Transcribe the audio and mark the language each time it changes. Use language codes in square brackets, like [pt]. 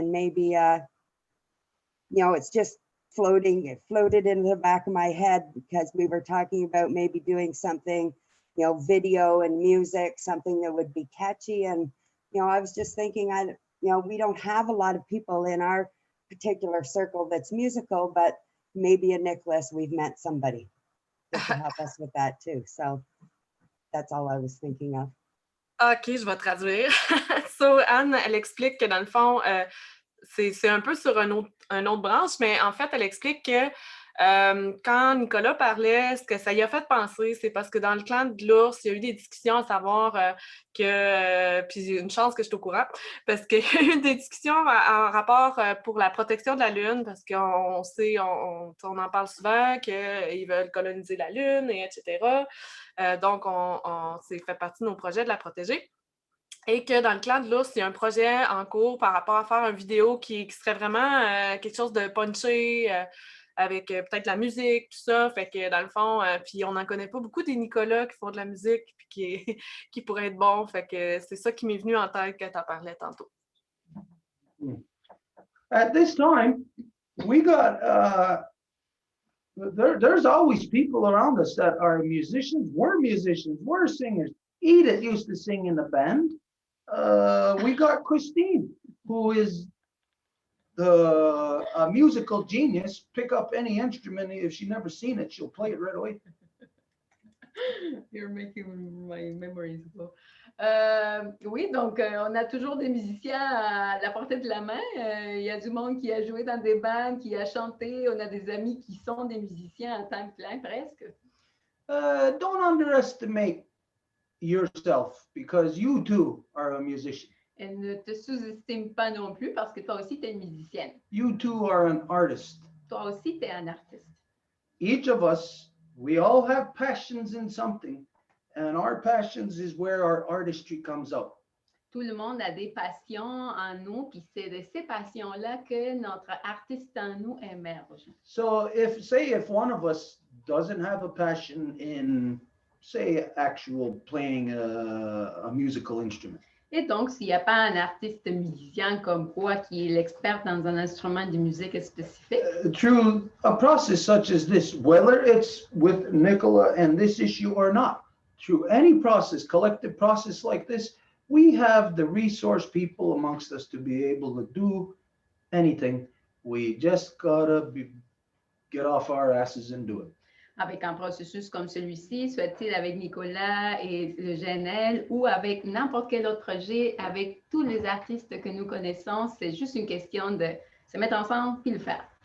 [en] And maybe, you know, it's just it floated into the back of my head because we were talking about maybe doing something, you know, video and music, something that would be catchy. And, you know, I was just thinking, you know, we don't have a lot of people in our particular circle that's musical, but maybe in Nicholas, we've met somebody that can help us with that too. So that's all I was thinking of. [fr] OK, je vais traduire. So, Anne, elle explique que dans le fond, c'est un peu sur une autre branche, mais en fait, elle explique que quand Nicolas parlait, ce que ça y a fait penser, c'est parce que dans le clan de l'ours, il y a eu des discussions à savoir puis une chance que je suis au courant, parce qu'il y a eu des discussions en rapport pour la protection de la Lune, parce qu'on sait, on en parle souvent, qu'ils veulent coloniser la Lune, et etc. Donc, c'est fait partie de nos projets de la protéger. Et que dans le clan de l'ours, il y a un projet en cours par rapport à faire une vidéo qui serait vraiment quelque chose de punché, avec peut-être la musique, tout ça. Fait que dans le fond, puis on n'en connaît pas beaucoup des Nicolas qui font de la musique puis qui pourraient être bons. Fait que c'est ça qui m'est venu en tête quand tu en parlais tantôt. [en] At this time, we got there's always people around us that are musicians, were singers. Edith used to sing in the band. We got Christine, who is a musical genius. Pick up any instrument. If she's never seen it, she'll play it right away. You're making my memories go. [fr] Oui, donc on a toujours des musiciens à la portée de la main. Il y a du monde qui a joué dans des bandes, qui a chanté. On a des amis qui sont des musiciens à temps plein presque. [en] Don't underestimate yourself because you too are a musician. [fr] Et ne te sous-estime pas non plus parce que toi aussi tu es une musicienne. [en] You too are an artist. [fr] Toi aussi tu es un artiste. [en] Each of us, we all have passions in something, and our passions is where our artistry comes out. [fr] Tout le monde a des passions en nous, puis c'est de ces passions-là que notre artiste en nous émerge. [en] So if one of us doesn't have a passion in, say, actual playing a musical instrument, [fr] Et donc, s'il n'y a pas un artiste musicien comme toi qui est l'expert dans un instrument de musique spécifique, [en] through a process such as this, whether it's with Nicola and this issue or not, through any process, collective process like this, we have the resource people amongst us to be able to do anything. We just gotta get off our asses and do it. [fr] avec un processus comme celui-ci, soit-il avec Nicolas et le GNL ou avec n'importe quel autre projet, avec tous les artistes que nous connaissons, c'est juste une question de se mettre ensemble puis le faire.